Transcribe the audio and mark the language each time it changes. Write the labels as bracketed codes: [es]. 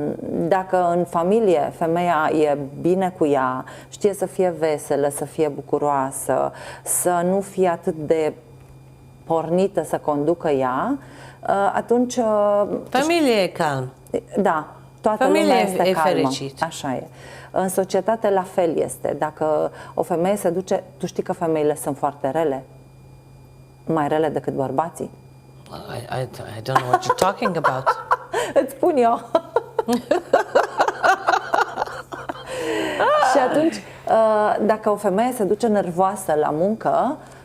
[ro] Dacă în familie femeia e bine cu ea, știe să fie veselă, să fie bucuroasă, să nu fie atât de pornită să conducă ea, atunci... Familia e calm. Da, toată lumea este calmă. fericită. Așa e. În societate la fel este. Dacă o femeie se duce, tu știi că femeile sunt foarte rele, mai rele decât bărbații. [en] I don't know what you're talking about. [ro] Îți spun eu. Și atunci, dacă o femeie se duce nervoasă la muncă,